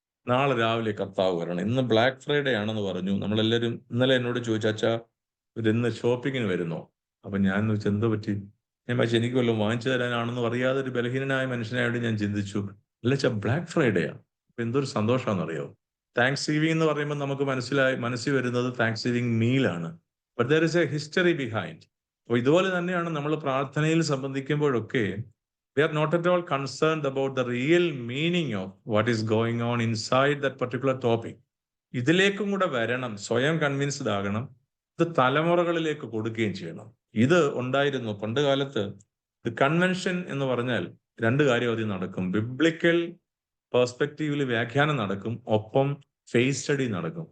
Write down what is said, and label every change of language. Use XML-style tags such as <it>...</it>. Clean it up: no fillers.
<ml>നാളെ രാവിലെ കർത്താവ് വരണം, ഇന്ന് ബ്ലാക്ക് ഫ്രൈഡേ ആണെന്ന് പറഞ്ഞു. നമ്മളെല്ലാവരും ഇന്നലെ എന്നോട് ചോദിച്ചാ ഇന്ന് ഷോപ്പിങ്ങിന് വരുന്നോ? അപ്പൊ ഞാൻ ചോദിച്ചാൽ എന്തോ പറ്റി? ഞാൻ പക്ഷെ എനിക്ക് വല്ലതും വാങ്ങിച്ചു തരാനാണെന്ന് അറിയാതെ ഒരു ബലഹീനനായ മനുഷ്യനായോട് ഞാൻ ചിന്തിച്ചു, അല്ല ബ്ലാക്ക് ഫ്രൈഡേ ആണ്. അപ്പൊ എന്തൊരു സന്തോഷമാണെന്നറിയോ? താങ്ക്സ് ഗിവിംഗ് എന്ന് പറയുമ്പോൾ നമുക്ക് മനസ്സിൽ വരുന്നത് thanks giving മീലാണ്.</ml> <en>But there is a history behind.</en> <ml>അപ്പൊ ഇതുപോലെ തന്നെയാണ് നമ്മൾ പ്രാർത്ഥനയിൽ സംബന്ധിക്കുമ്പോഴൊക്കെ</ml> <en>we are not at all concerned about the real meaning of what is going on inside that particular topic.</en> <ml>ഇതിലേക്കും കൂടെ വരണം, സ്വയം കൺവിൻസ്ഡ് ആകണം, ഇത് തലമുറകളിലേക്ക് കൊടുക്കുകയും ചെയ്യണം. ഇത് ഉണ്ടായിരുന്നു പണ്ട് കാലത്ത്. കൺവെൻഷൻ എന്ന് പറഞ്ഞാൽ 2 കാര്യം അതിൽ നടക്കും. ബിബ്ലിക്കൽ പെർസ്പെക്റ്റീവിൽ വ്യാഖ്യാനം നടക്കും, ഒപ്പം ഫേസ് സ്റ്റഡി നടക്കും.</ml>